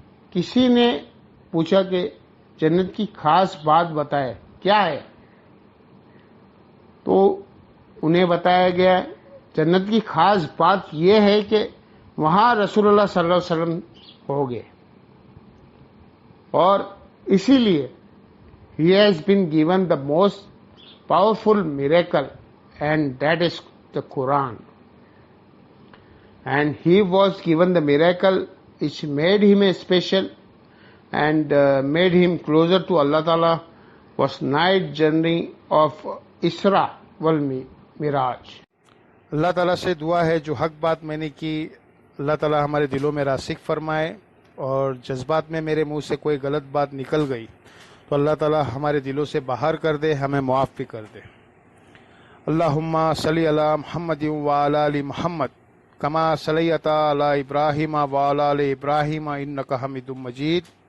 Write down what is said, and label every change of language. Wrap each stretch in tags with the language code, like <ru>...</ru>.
<ur>کسی نے پوچھا کہ جنت کی خاص بات بتائے کیا ہے تو انہیں بتایا گیا جنت کی خاص بات یہ ہے کہ وہاں رسول اللہ صلی اللہ علیہ وسلم ہو گئے اور اسی لیے</ur> <en>he has been given the most powerful miracle and that is the Quran. And he was given the miracle which made him a special and made him closer to Allah Ta'ala was night journey of Isra wal Miraj.</en> <ur>اللہ تعالیٰ سے دعا ہے جو حق بات میں نے کی اللہ تعالیٰ ہمارے دلوں میں راسخ فرمائے اور جذبات میں میرے منہ سے کوئی غلط بات نکل گئی تو اللہ تعالیٰ ہمارے دلوں سے باہر کر دے ہمیں معاف بھی کر دے.</ur> <ar>اللہم صلی علی محمد وعلی آل محمد کما صلیت علی ابراہیم وعلی آل ابراہیم انک حمید مجید.</ar>